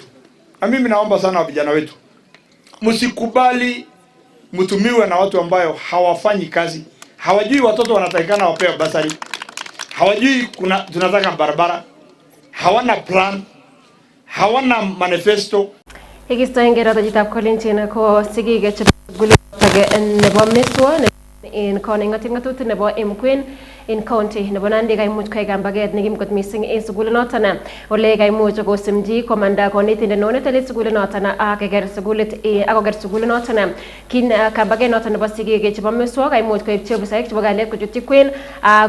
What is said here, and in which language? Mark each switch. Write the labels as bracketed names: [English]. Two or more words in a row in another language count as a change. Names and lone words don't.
[Swahili] Na mimi naomba sana vijana wetu. Msikubali mtumiwe na watu ambayo hawafanyi kazi. Hawajui watoto wanatakikana wapewe basari. Hawajui tunataka barabara. Hawana plan. Hawana manifesto. [Kalenjin] Ikistoenge rata chitab Kolenjin ko sigige chebugultage nebo Meswa en koning'oting ng'atutik nebo Mkwen en county nebo Nandi kaimuch koik kambaget nekim kot missing en sugulinoton ole kaimuch kosimchi komanda konetindet neo netele sugulinoton ak koker sugulinoton kin kambaget noton nebo sigik chebo Meswa kaimuch koipchi ofisaek chebo kalyet kochutyi kwen ak